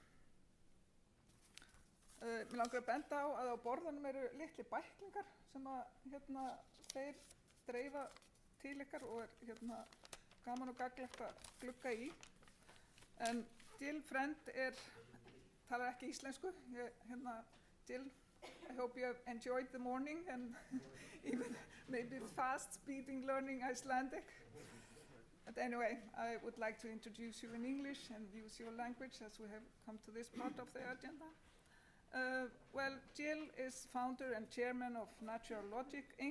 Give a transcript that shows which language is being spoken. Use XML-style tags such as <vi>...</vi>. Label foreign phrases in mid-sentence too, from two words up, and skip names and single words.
<is>Mig langar að benda á að á borðunum eru litli bæklingar sem að þeir dreifa til ykkar og gaman og gagnlegt að glugga í. En Jill Friend talar ekki íslensku.</is> <en>Jill, I hope you have enjoyed the morning and even maybe fast speeding learning Icelandic. But anyway, I would like to introduce you in English and use your language as we have come to this part of the agenda. Well, Jill is founder and chairman of Natural Logic, Inc.</en>